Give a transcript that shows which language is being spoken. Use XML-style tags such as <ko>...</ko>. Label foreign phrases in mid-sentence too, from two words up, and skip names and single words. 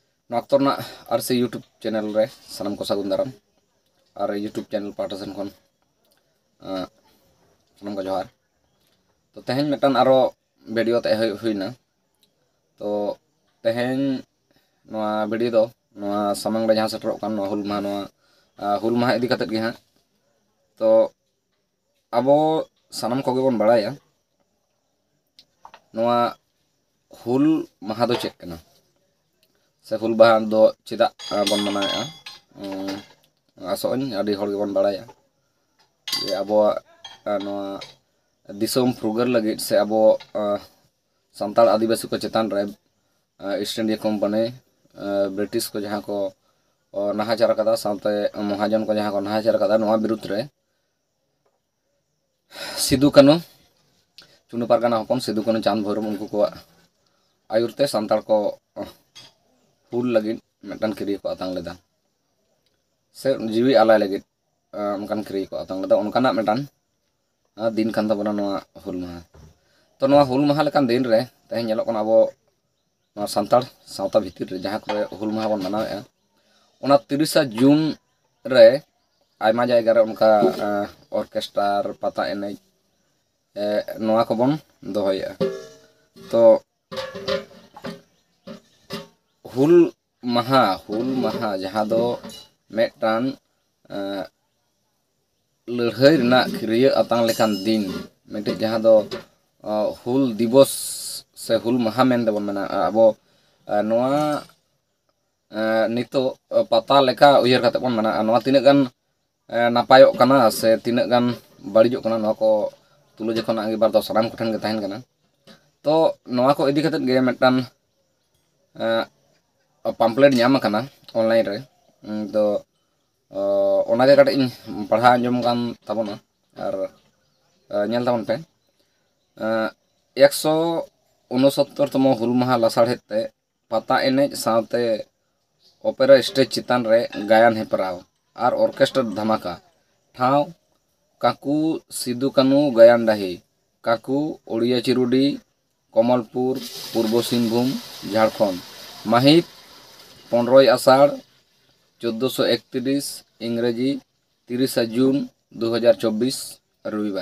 <sat>ᱱᱚᱣᱟ ᱟᱨᱥᱤ</sat> <en>YouTube channel</en> <sat>रे सानम को सागुन दाराम और</sat> <en>YouTube channel</en> <sat>पाटा सेन खन सानम को जोहार। तो तेहेन मिटान आरो वीडियो ते हुईना। तो तेहेन नोआ वीडियो दो नोआ सामंग रे जहां सेटरोक कान नोआ हुल माहा इदी कतेत गे हां। तो अबो सानम को गे बोन बाड़ाया नोआ हुल माहा दो चेक कना से हुल माहा दो चेदा बोन मनाया। आसोन आदि हर गेबोन बाड़ाया जे अबो नोआ दिसोम फुरगार लगित से अबो संताल आदिवासी को चेतान रे ईस्ट इंडिया कंपनी ब्रिटिश को जहां को नाहाचार कदा साउते महाजन को जहां को नाहाचार कदा नोआ विरुद्ध रे सिदु कानु चुनु पारगाना हपन सिदु कानु चांद भैरव उनको को आयुरते संताल को हुल लगित मिटान किरी को आतांग लेदा से जीवी आलाय लगित उनकान किरी को आतांग लेदा उनकाना मिटान दिन कान ताबोना नोआ हुल माहा। तो नोआ हुल माहा लेकान दिन रे तेहेन ñelok kana abo नोआ संताल सावता भितर रे जहां करे हुल माहा बोन मनावेआ ओना 30 जून रे आयमा जायगा रे उनका ऑर्केस्ट्रार पता एनेज नोआ को बोन दोहया। तो हुल माहा जहां दो मेटान लड़ाई रना क्रिया आतांग लेकान दिन मेटे जहां दो हुल दिवस से हुल माहा मेन देबोन मेना अबो नोआ नितो पता लेका उयहर काते बोन मना नोआ तिना गान नापायोक कना से तिना गान बाड़िजोक कना नोआ को तुलो जखन आगे बार दो साराम को ठन गे ताहेन कना। तो नोआ को इदी काते गे मेटान पम्पलेट ᱧᱟᱢ कना ऑनलाइन रे। तो ओनागे काटे इन पढ़ा अंजम कान ताबोना और ñel ताबोन पे 169तम हुल माहा लासाड़हेते पता एनेज सावते ओपेरा स्टेज चितान रे गायन हेपराव और ऑर्केस्ट्रा धमाका ठाव काकू सिदु कानू गायन डाही काकू ओडिया चिरुडी कमलपुर पूर्व सिंहभूम झारखंड माहित 15 आषाढ़ 1431 इंग्रेजी 30 जून 2024 रविवार।</sat>